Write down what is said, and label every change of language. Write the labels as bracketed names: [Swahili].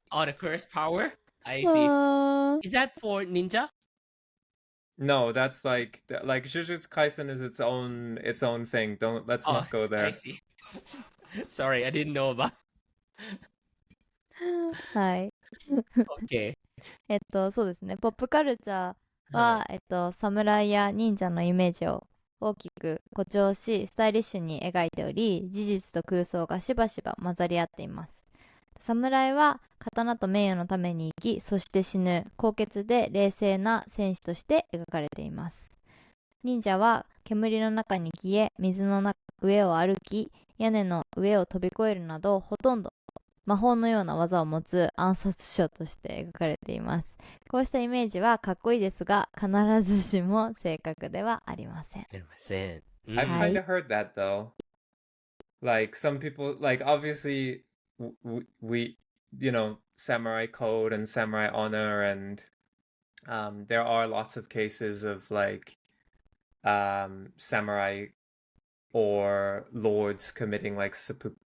[English] Oh, the curse power. I see. あー Is that for ninja? No, that's like Jujutsu Kaisen is its own thing. Let's not go I there. see. Sorry, I didn't know about. [Japanese] はい。 [English] Okay. [Japanese] そうですね。ポップカルチャーは、侍や忍者のイメージを大きく誇張し、スタイリッシュに描いており、事実と空想がしばしば混ざり合っています。侍は刀と名誉のために生き、そして死ぬ、高潔で冷静な戦士として描かれています。忍者は煙の中に消え、水の上を歩き、屋根の上を飛び越えるなど、ほとんど魔法のような技を持つ暗殺者として描かれています。こうしたイメージはかっこいいですが、必ずしも正確ではありません。 [English] I've kind of heard that though. Like some people, like obviously we samurai code and samurai honor, and there are lots of cases of like samurai or lords committing like seppuku.